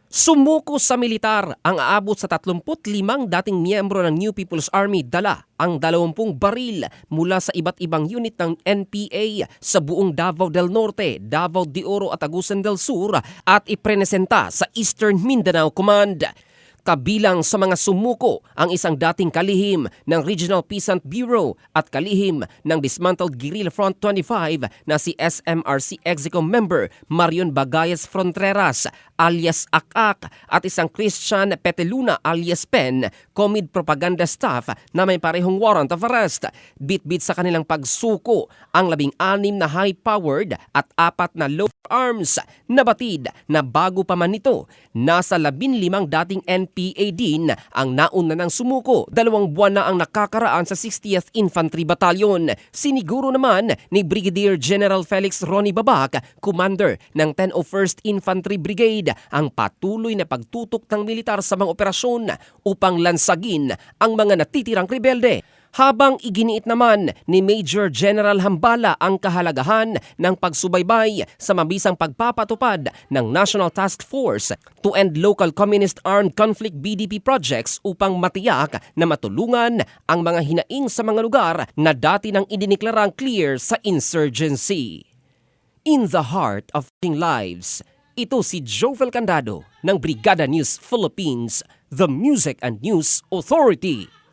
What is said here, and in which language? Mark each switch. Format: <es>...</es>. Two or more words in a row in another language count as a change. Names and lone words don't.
<tl>Sumuko sa militar ang aabot sa 35 dating miyembro ng New People's Army, dala ang 20 baril mula sa iba't ibang unit ng NPA sa buong Davao del Norte, Davao de Oro at Agusan del Sur at iprenesenta sa Eastern Mindanao Command. Kabilang sa mga sumuko ang isang dating kalihim ng Regional Peasant Bureau at kalihim ng Dismantled Guerrilla Front 25 na si SMRC Execom member Marion Bagayes Frontreras alias Akak at isang Christian Peteluna alias Pen, Comid Propaganda staff na may parehong</tl> <en>warrant of arrest.</en> <tl>Bit-bit sa kanilang pagsuko ang 16 na high-powered at 4 na</tl> <en>low arms.</en> <tl>Nabatid na bago pa man nito, nasa 15 dating NPA din ang nauna ng sumuko. 2 buwan na ang nakakaraan sa 60th Infantry Battalion. Siniguro naman ni Brigadier General Felix Ronnie Babak, commander ng 1001st Infantry Brigade, ang patuloy na pagtutok ng militar sa mga operasyon upang lansagin ang mga natitirang rebelde. Habang iginiit naman ni Major General Hambala ang kahalagahan ng pagsubaybay sa mabisang pagpapatupad ng National Task Force to End Local Communist Armed Conflict BDP projects upang matiyak na matulungan ang mga hinaing sa mga lugar na dati nang idiniklarang clear sa insurgency.</tl> <en>In the heart of lives,</en> <tl>ito si Jovel Candado ng Brigada News Philippines,</tl> <en>the Music and News Authority.</en>